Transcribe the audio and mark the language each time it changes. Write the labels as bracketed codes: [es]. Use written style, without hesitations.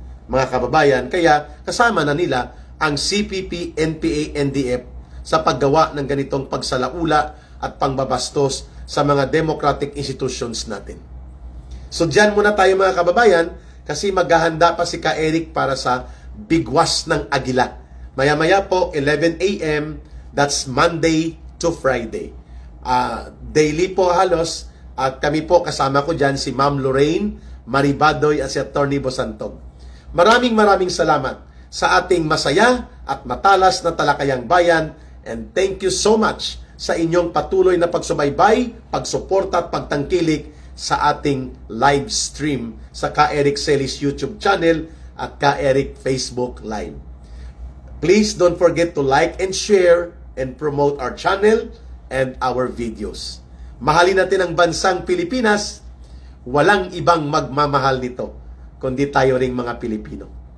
[tl] Mga kababayan, kaya kasama na nila ang CPP, NPA, NDF sa paggawa ng ganitong pagsalaula at pangbabastos sa mga [en] democratic institutions [tl] natin. So dyan muna tayo mga kababayan kasi maghahanda pa si Ka Eric para sa Bigwas ng Agila. Maya-maya po, 11 a.m., [en] that's Monday to Friday. [tl] Daily po halos at kami po kasama ko dyan si Ma'am Lorraine Maribadoy at si Attorney Bosantog. Maraming salamat sa ating masaya at matalas na talakayang bayan [en] and thank you so much [tl] sa inyong patuloy na pagsubaybay, pagsuporta at pagtangkilik sa ating live stream sa Ka Eric Celis YouTube channel at Ka Eric Facebook Live. [en] Please don't forget to like and share and promote our channel and our videos. [tl] Mahalin natin ang bansang Pilipinas. Walang ibang magmamahal nito kundi tayo ring mga Pilipino.